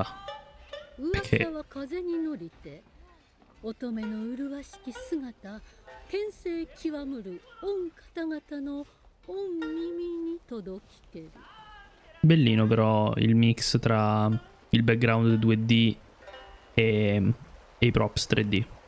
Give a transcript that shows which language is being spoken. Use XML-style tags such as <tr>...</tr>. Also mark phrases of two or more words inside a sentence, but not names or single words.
<ja>噂は風に乗りて、乙女の麗しき姿、天性極むる御方々の御耳に届きける。</ja> <it>Bellino però il mix tra il background 2D e i props 3D.</it>